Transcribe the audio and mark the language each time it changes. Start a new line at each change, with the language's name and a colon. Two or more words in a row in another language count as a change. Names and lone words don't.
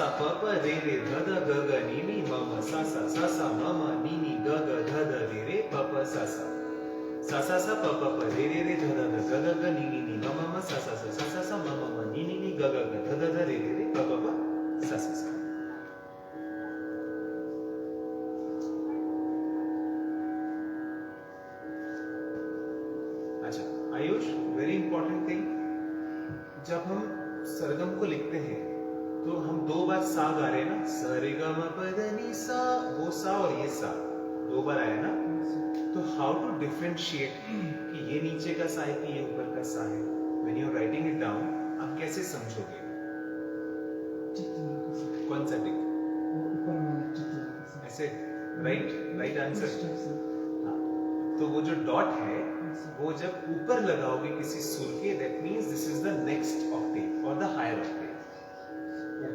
Hindi: प प रे रे ध ध ग ग नि नि म म सा सा, सा सा म म नि नि ग ग ध ध रे रे प प सा सा, सा सा सा प प प रे रे रे ध ध ध ग ग ग नि नि नि म म म सा सा सा, सा सा सा म म म नि नि नि ग ग ग ध ध ध रे रे रे प प प सा सा सा। अच्छा आयुष,
English: very important thing,
Hindi: जब हम सरगम को लिखते हैं तो हम 2 बार सा गा रहे हैं ना, स रे ग म प ध नि सा, वो सा और ये सा 2 बार आया ना, तो
English: how to differentiate
Hindi: कि ये नीचे का सा है कि ये ऊपर का सा है,
English: when when you are writing it down
Hindi: आप कैसे समझोगे? कौन सा टिक? ऐसे
English: right answer.
Hindi: तो वो जो डॉट है वो जब ऊपर लगाओगे किसी सुर के,
English: that means this is the next octave and the higher octave.